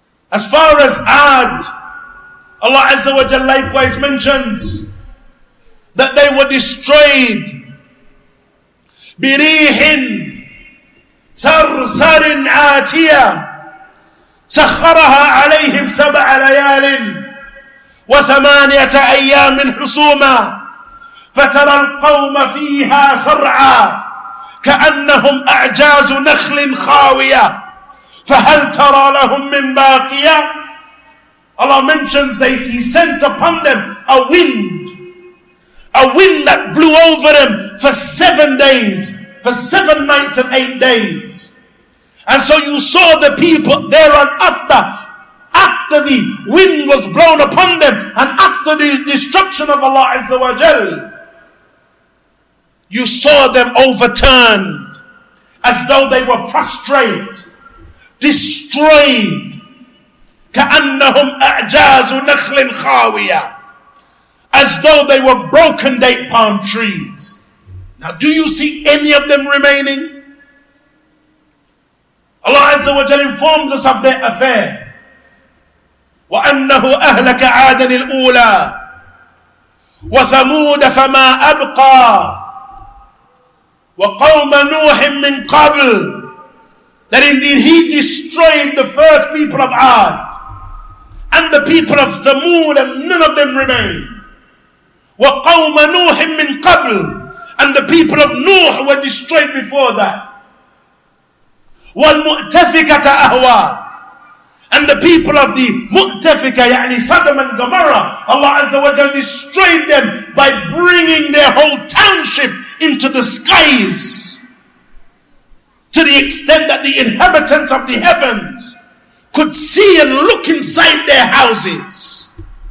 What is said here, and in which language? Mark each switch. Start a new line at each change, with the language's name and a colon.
English: As far as Ad, Allah Azza wa Jalla likewise mentions that they were destroyed
Arabic: بريح صرصر عاتية سخرها عليهم 7 ليال وثمانية أيام حسوما فترى القوم فيها صرعى كأنهم أعجاز نخل خاوية فهل ترى لهم من باقية.
English: Allah mentions this, He sent upon them a wind that blew over them for 7 days, for 7 nights and 8 days. And so you saw the people there and after the wind was blown upon them and after the destruction of Allah Azza wa Jal, you saw them overturned as though they were prostrate, destroyed.
Arabic: كأنهم أعجاز نخل خاوية,
English: as though they were broken date palm trees. Now, do you see any of them remaining? Allah Azza wa Jalla informs us of their affair.
Arabic: وأنه أهلك عادا الأولى وثمود فما أبقى وقوم نوح من قبل.
English: That indeed He destroyed the first people of Ad and the people of Thamud, and none of them remained.
Arabic: وَقَوْمَ نُوحٍ مِّن قَبْلٍ,
English: and the people of Nuh were destroyed before that.
Arabic: وَالْمُؤْتَفِكَةَ أَهْوَى,
English: and the people of the Mu'tafika,
Arabic: يعني
English: Sodom and Gomorrah, Allah Azza wa Jalla destroyed them by bringing their whole township into the skies, to the extent that the inhabitants of the heavens could see and look inside their houses.